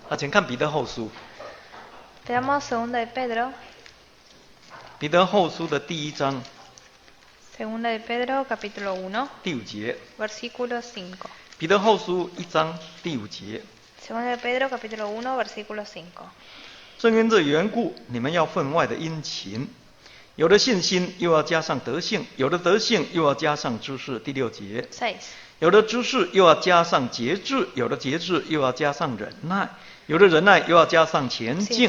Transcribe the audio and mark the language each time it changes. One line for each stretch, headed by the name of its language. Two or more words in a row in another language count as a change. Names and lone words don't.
Chinese: 请看彼得后书。
Spanish: Veamos 2 de Pedro,
Chinese: 彼得后书的第1章
Spanish: 2 de Pedro capítulo 1,
Chinese: 第5节。
Spanish: versículo 5.
Chinese: 彼得后书1章第5节。
Spanish: 2 de Pedro capítulo 1, versículo 5.
Chinese: 正因这缘故，你们要分外的殷勤，有的信心又要加上德性，有的德性又要加上知识。第6节。 6. 有的知识又要加上节制，有的节制又要加上忍耐，有的忍耐又要加上前进。